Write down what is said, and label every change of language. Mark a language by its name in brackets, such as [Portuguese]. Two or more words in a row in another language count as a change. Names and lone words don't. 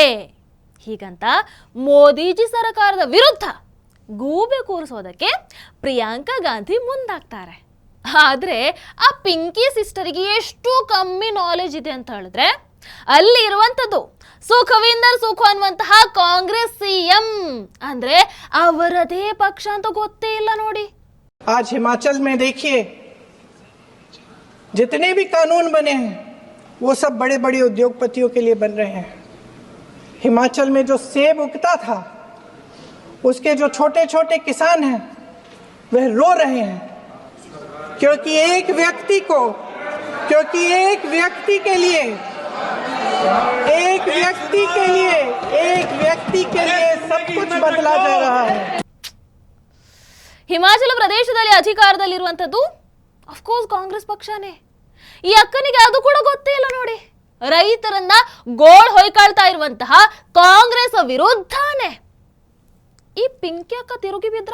[Kannada] ಹೀಗಂತ ಮೋದಿಜಿ ಸರ್ಕಾರದ ವಿರುದ್ಧ ಗೂಬೆ ಕೂರಿಸೋದಕ್ಕೆ ಪ್ರಿಯಾಂಕಾ ಗಾಂಧಿ ಮುಂದಾಗ್ತಾರೆ. ಆದ್ರೆ ಆ ಪಿಂಕಿ ಸಿಸ್ಟರ್ಗೆ ಎಷ್ಟು ಕಮ್ಮಿ ನಾಲೆಜ್ ಇದೆ ಅಂತ ಹೇಳಿದ್ರೆ, ಅಲ್ಲಿ ಇರುವಂತದ್ದು ಸುಖವಿಂದರ್ ಸುಖ ಅನ್ನುವಂತಹ ಕಾಂಗ್ರೆಸ್ ಸಿಎಂ ಅಂದ್ರೆ ಅವರದೇ ಪಕ್ಷ ಅಂತ ಗೊತ್ತೇ ಇಲ್ಲ ನೋಡಿ. [Hindi] आज हिमाचल में देखिए, जितने भी कानून बने हैं वो सब बड़े बड़े उद्योगपतियों के लिए बन रहे हैं. हिमाचल में जो सेब उगता था उसके जो छोटे छोटे किसान हैं वह रो रहे हैं, क्योंकि एक व्यक्ति के लिए सब कुछ बदला जा रहा है. [Kannada] ಹಿಮಾಚಲ ಪ್ರದೇಶದಲ್ಲಿ ಅಧಿಕಾರದಲ್ಲಿರುವಂಥದ್ದು ಅಫ್ಕೋರ್ಸ್ ಕಾಂಗ್ರೆಸ್ ಪಕ್ಷನೇ. ಈ ಅಕ್ಕನಿಗೆ ಅದು ಕೂಡ ಗೊತ್ತೇ ಇಲ್ಲ ನೋಡಿ. ರೈತರನ್ನ ಗೋಳ್ ಹೊಯ್ಕಾಳ್ತಾ ಇರುವಂತಹ ಕಾಂಗ್ರೆಸ್ ವಿರುದ್ಧನೇ ಈ ಪಿಂಕಿ ಅಕ್ಕ ತಿರುಗಿ ಬಿದ್ರ.